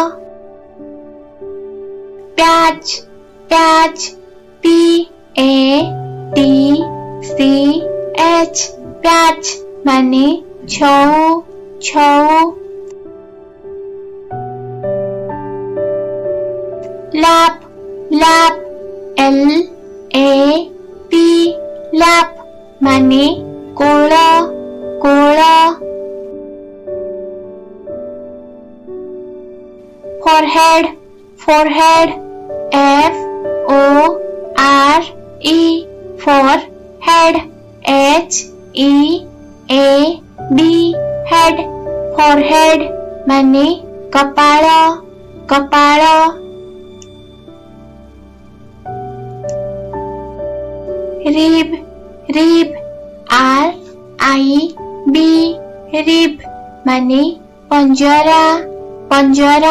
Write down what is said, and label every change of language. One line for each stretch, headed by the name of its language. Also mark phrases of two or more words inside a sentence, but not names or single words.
English: patch, patch, PATCH, patch
Odia: ମାନେ ଛଉ ଛଉ।
English: lap, lap, LAP, lap
Odia: ମାନେ କୋଳ କୋଳ।
English: forehead, forehead, FORE, forehead, HEAD, head, forehead
Odia: ମାନେ କପାଳ କପାଳ।
English: rib, rib, RIB, rib
Odia: ମାନେ ପଞ୍ଜରା ପଞ୍ଜରା।